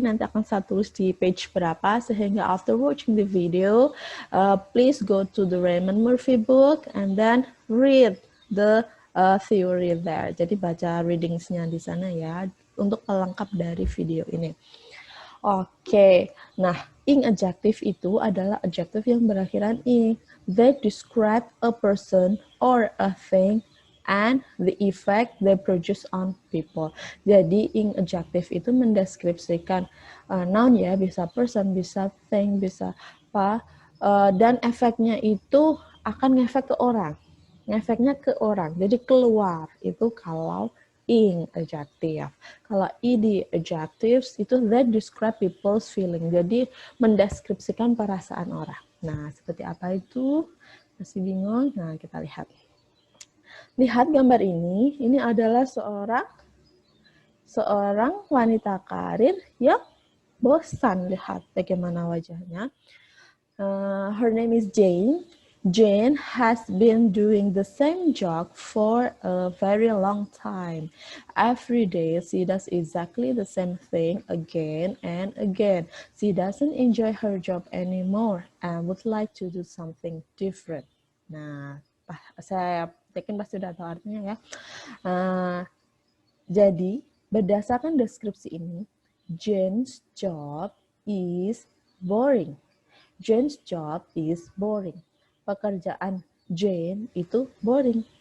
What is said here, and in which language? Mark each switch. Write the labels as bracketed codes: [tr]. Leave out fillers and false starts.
[en] Nanti akan saya tulis di page berapa, sehingga after watching the video, please go to the Raymond Murphy book and then read the theory there. [id] Jadi baca readings-nya di sana ya, untuk pelengkap dari video ini. Oke, nah ing adjective itu adalah adjective yang berakhiran ing. [en] They describe a person or a thing and the effect they produce on people. [id] Jadi ing adjective itu mendeskripsikan noun ya, bisa person, bisa thing, bisa apa, dan efeknya itu akan ngefek ke orang. Ngefeknya ke orang, jadi keluar itu kalau ing adjective. [en] Kalau ed adjectives itu that describe people's feeling. [id] Jadi mendeskripsikan perasaan orang. Nah, seperti apa itu? Masih bingung? Nah, kita lihat. Lihat gambar ini adalah seorang wanita karir yang bosan. Lihat bagaimana wajahnya. [en] Her name is Jane. Jane has been doing the same job for a very long time. Every day she does exactly the same thing again and again. She doesn't enjoy her job anymore and would like to do something different. [id] Nah, saya yakin pasti sudah tahu artinya ya. Jadi, berdasarkan deskripsi ini, Jane's job is boring. [en] Jane's job is boring. Pekerjaan Jane itu boring.